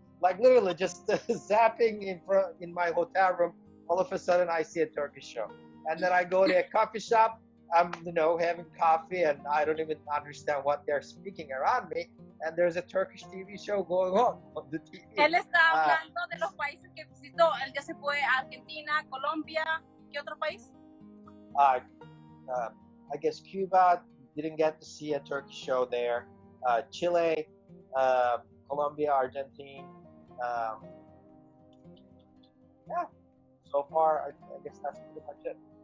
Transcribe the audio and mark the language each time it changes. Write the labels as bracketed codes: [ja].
[en] Like literally just zapping in my hotel room, all of a sudden I see a Turkish show, and then I go to a coffee shop. I'm having coffee, and I don't even understand what they're speaking around me, and there's a Turkish TV show going on the TV. [es] Él está hablando de los países que visitó. Él ya se fue a Argentina, Colombia. ¿Qué otro país? [en] I guess Cuba, didn't get to see a Turkish show there. [es] Chile, Colombia, Argentina. [en] Yeah, so far I guess that's pretty much it.